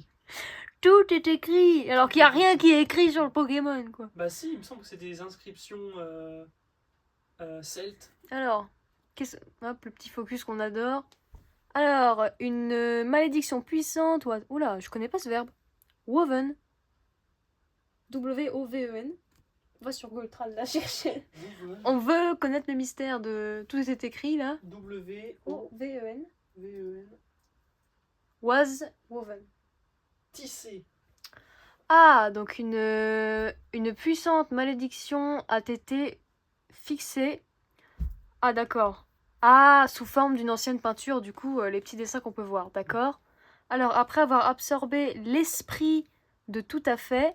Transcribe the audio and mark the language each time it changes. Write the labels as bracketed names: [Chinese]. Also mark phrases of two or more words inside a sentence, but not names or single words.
[French] Tout est écrit. Alors qu'il n'y a rien qui est écrit sur le Pokémon, quoi. Bah si, il me semble que c'est des inscriptions celtes. Alors, hop, le petit focus qu'on adore. Alors, une malédiction puissante. Oula, je connais pas ce verbe. Woven. W-O-V-E-N. On va sur Goltral là chercher. On veut connaître le mystère de tout est écrit là. W-O-V-E-N. O-V-E-N. [English] Was woven. [French] Tissé. Ah, donc une puissante malédiction a été fixée. Ah, d'accord. Ah, sous forme d'une ancienne peinture, du coup, les petits dessins qu'on peut voir, d'accord. Alors, après avoir absorbé l'esprit de tout à fait,